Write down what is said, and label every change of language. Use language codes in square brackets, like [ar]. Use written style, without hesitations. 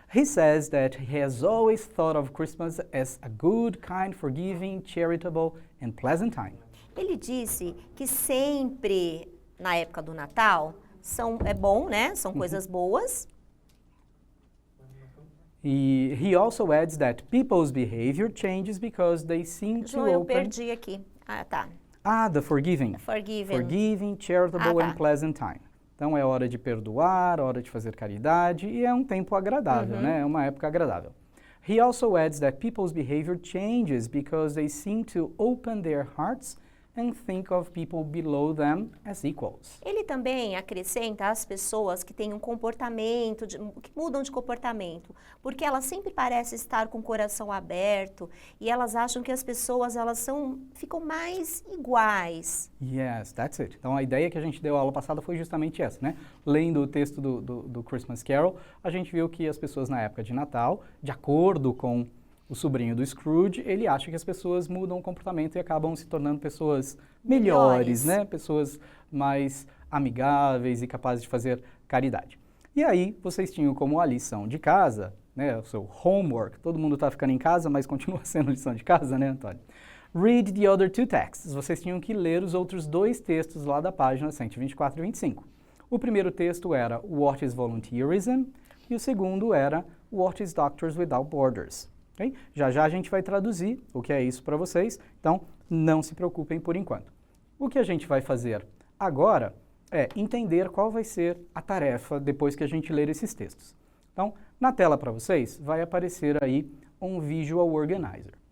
[en] He says that he has always thought of Christmas as a good, kind, forgiving, charitable and pleasant time. [pt] Ele disse que sempre na época do Natal é bom, né? São coisas boas. [en] He also adds that people's behavior changes because they seem to open... [pt] eu perdi aqui. Tá. [en] The forgiving. Forgiving, charitable and pleasant time. [pt] Então é hora de perdoar, hora de fazer caridade e é um tempo agradável, né? É uma época agradável. [en] He also adds that people's behavior changes because they seem to open their hearts and think of people below them as equals. [pt] Ele também acrescenta as pessoas que têm um comportamento, que mudam de comportamento, porque elas sempre parecem estar com o coração aberto e elas acham que as pessoas ficam mais iguais. [en] Yes, that's it. [pt] Então a ideia que a gente deu a aula passada foi justamente essa, né? Lendo o texto do Christmas Carol, a gente viu que as pessoas na época de Natal, de acordo com o sobrinho do Scrooge, ele acha que as pessoas mudam o comportamento e acabam se tornando pessoas melhores, né? Pessoas mais amigáveis e capazes de fazer caridade. E aí, vocês tinham como a lição de casa, né? O seu homework, todo mundo está ficando em casa, mas continua sendo lição de casa, né, Antônio? [en] Read the other two texts. [pt] Vocês tinham que ler os outros dois textos lá da página 124 e 25. O primeiro texto era [en] What is Volunteerism? [pt] E o segundo era [en] What is Doctors Without Borders? Okay? [pt] Já já a gente vai traduzir o que é isso para vocês, então não se preocupem por enquanto. O que a gente vai fazer agora é entender qual vai ser a tarefa depois que a gente ler esses textos. Então, na tela para vocês vai aparecer aí um Visual Organizer.